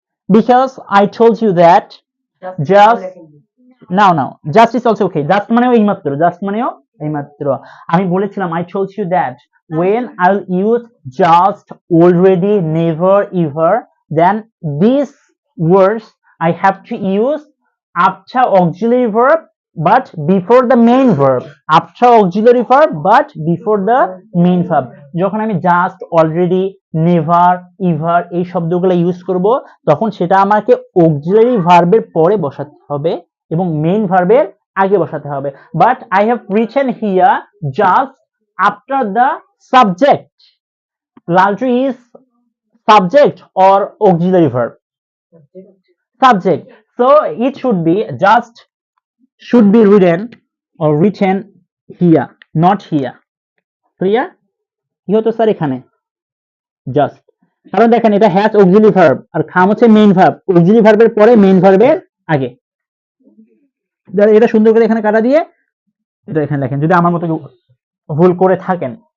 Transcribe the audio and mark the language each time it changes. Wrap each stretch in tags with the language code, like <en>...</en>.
<en>Because I told you that just now just is also okay, just</en> <bn>মানেও এইমাত্র আমি বলেছিলাম</bn> <en>I told you that when I'll use just, already, never, ever, then these words I have to use after auxiliary verb but before the main verb, after auxiliary verb but before the main verb।</en> <bn>যখন আমি just, already, never, ever এই শব্দগুলো use করব, তখন সেটা আমাকে auxiliary verb এর পরে বসাতে হবে এবং মেইন ভার্বের আগে বসাতে হবে।</bn> <en>But I have written here just after the subject. লালটু is subject or auxiliary verb? Subject. So it should be just should be written or written here, not here.</en> <bn>Clear? কি হতো sir এখানে? Just, কারণ দেখেন এটা has auxiliary verb আর খাম হচ্ছে main verb, auxiliary ভার্বের পরে মেইন ভার্বের আগে। এটা সুন্দর করে এখানে কাটা দিয়ে এটা এখানে লেখেন, যদি আমার মতো ভুল করে থাকেন।</bn>